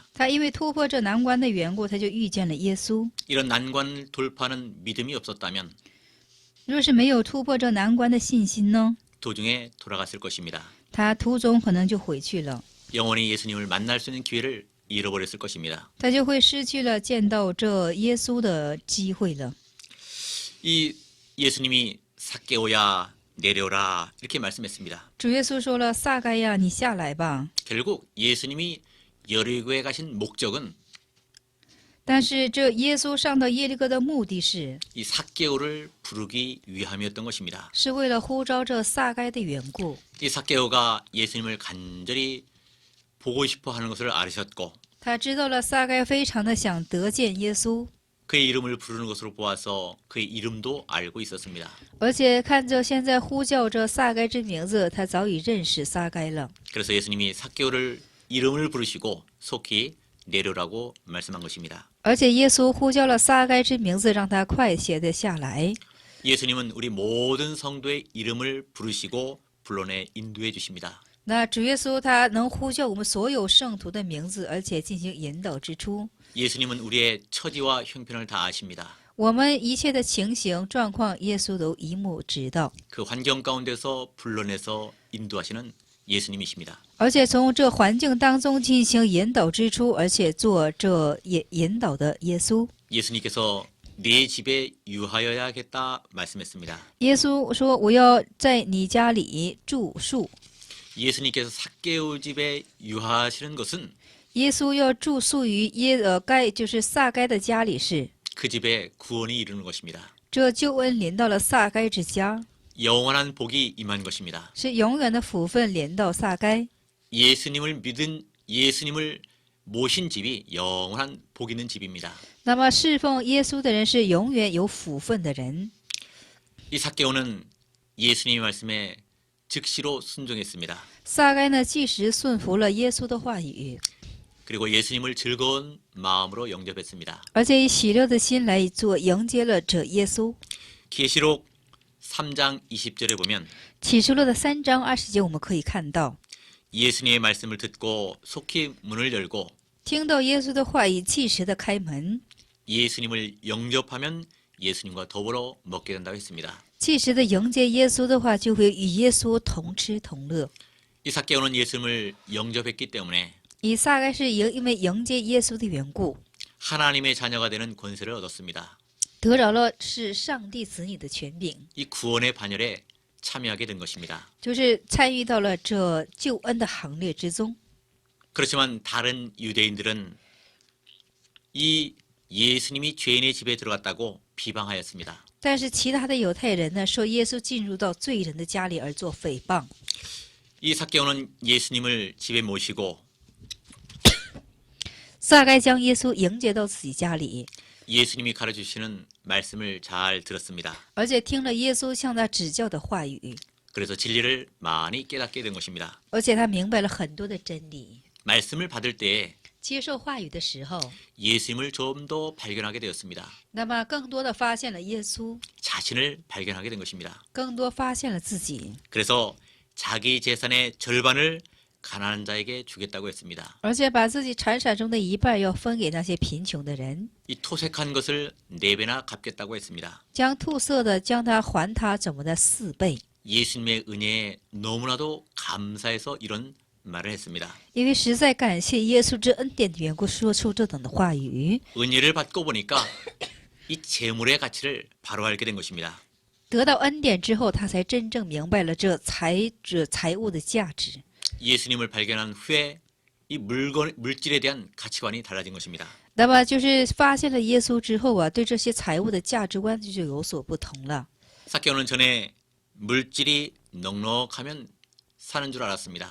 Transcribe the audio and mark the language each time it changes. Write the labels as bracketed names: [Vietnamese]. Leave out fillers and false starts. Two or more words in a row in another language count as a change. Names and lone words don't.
[Chinese] 他因为突破这难关的缘故，他就遇见了耶稣。 [Korean] 이런 난관을 돌파하는 믿음이 없었다면 [Chinese] 若是没有突破这难关的信心呢， [Korean] 도중에 돌아갔을 것입니다. [Chinese] 他途中可能就回去了， [Korean] 영원히 예수님을 만날 수 있는 기회를 잃어버렸을 것입니다. [Chinese] 他就会失去了见到这耶稣的机会了。 [Korean] 이 예수님이 삭개오야 내려라 이렇게 말씀했습니다. [Chinese] 主耶稣说了：“撒该呀，你下来吧。 [Korean] 결국 예수님이 여리고에 가신 목적은 [Chinese] 但是这耶稣上到耶利哥的目的是， [Korean] 이 삭개오를 부르기 위함이었던 것입니다. [Chinese] 是为了呼召这撒该的缘故。 [Korean] 이 삭개오가 예수님을 간절히 보고 싶어 하는 것을 알으셨고 [Chinese] 他知道了撒该非常的想得见耶稣， [Korean] 그의 이름을 부르는 것으로 보아서 그의 이름도 알고 있었습니다. [Chinese] 而且看着现在呼叫着撒该之名字，他早已认识撒该了。 [Korean] 그래서 예수님이 삭개오를 이름을 부르시고 속히 내려라고 말씀한 것입니다. [Chinese] 而且耶稣呼叫了撒该之名字，让他快些的下来。 [Korean] 예수님은 우리 모든 성도의 이름을 부르시고 불러내 인도해 주십니다. [Chinese] 那主耶稣他能呼叫我们所有圣徒的名字，而且进行引导之初。 [Korean] 예수님은 우리의 처지와 형편을 다 아십니다. [Chinese] 我们一切的情形状况，耶稣都一目知道。 [Korean] 그 환경 가운데서 불러내서 인도하시는 예수님이십니다. [Chinese] 而且从这环境当中进行引导之初，而且做这引导的耶稣。 [Korean] 예수님께서 내 집에 유하여야겠다 말씀했습니다. [Chinese] 耶稣说：“我要在你家里住宿。 [Korean] 예수님께서 삭개오 집에 유하하시는 것은 [Chinese] 耶稣要住宿于该就是撒该的家里是， [Korean] 그 집에 구원이 이르는 것입니다. [Chinese] 这救恩临到了撒该之家， [Korean] 영원한 복이 임한 것입니다. [Chinese] 是永远的福分临到撒该。 [Korean] 예수님을 믿은 예수님을 모신 집이 영원한 복 있는 집입니다. [Chinese] 那么侍奉耶稣的人是永远有福分的人。 [Korean] 이 삭개오는 예수님의 말씀에 즉시로 순종했습니다. [Chinese] 撒该呢，即时顺服了耶稣的话语， [Korean] 그리고 예수님을 즐거운 마음으로 영접했습니다. [Chinese] 而且以喜乐的心来做迎接了这耶稣。 [Korean] 계시록 3장 20절에 보면 [Chinese] 启示录的3章20节，我们可以看到， [Korean] 예수님의 말씀을 듣고 속히 문을 열고 [Chinese] 听到耶稣的话语，即时的开门， [Korean] 예수님을 영접하면 예수님과 더불어 먹게 된다고 했습니다. [Chinese] 即时的迎接耶稣的话，就会与耶稣同吃同乐。 [Korean] 이 삭개오는 예수님을 영접했기 때문에 [Chinese] 以撒该是因为迎接耶稣的缘故， [Korean] 하나님의 자녀가 되는 권세를 얻었습니다. [Chinese] 得着了是上帝子女的权柄， [Korean] 이 구원의 반열에 참여하게 된 것입니다. [Chinese] 就是参与到了这救恩的行列之中。 [Korean] 그렇지만 다른 유대인들은 이 예수님이 죄인의 집에 들어갔다고 비방하였습니다. [Chinese] 但是其他的犹太人呢，说耶稣进入到罪人的家里而做诽谤。 [Korean] 이 삭개오는 예수님을 집에 모시고 [Chinese] 撒该将耶稣迎接到自己家里， [Korean] 예수님이 가르치시는 말씀을 잘 들었습니다. [Chinese] 而且听了耶稣向他指教的话语， [Korean] 그래서 진리를 많이 깨닫게 된 것입니다. [Chinese] 而且他明白了很多的真理。 [Korean] 말씀을 받을 때에 [Chinese] 接受话语的时候， [Korean] 예수님을 좀 더 발견하게 되었습니다. [Chinese] 那么更多的发现了耶稣， [Korean] 자신을 발견하게 된 것입니다. [Chinese] 更多发现了自己， [Korean] 그래서 자기 재산의 절반을 가난한 자에게 주겠다고 했습니다. [Chinese] 而且把自己财产中的一半要分给那些贫穷的人， [Korean] 이 토색한 것을 4배나 갚겠다고 했습니다. [Chinese] 将吐色的将他还他怎么的4倍。 [Korean] 예수님의 은혜에 너무나도 감사해서 이런 말을 했습니다. [Chinese] 因为实在感谢耶稣之恩典的缘故，说出这等的话语。 [Korean] 은혜를 받고 보니까 이 재물의 가치를 바로 알게 된 것입니다. [Chinese] 得到恩典之后，他才真正明白了这财物的价值。 [Korean] 예수님을 발견한 후에 이 물질에 대한 가치관이 달라진 것입니다. [Chinese] 那么就是发现了耶稣之后啊，对这些财物的价值观就有所不同了。 [Korean] 삭개오는 전에 물질이 넉넉하면 사는 줄 알았습니다.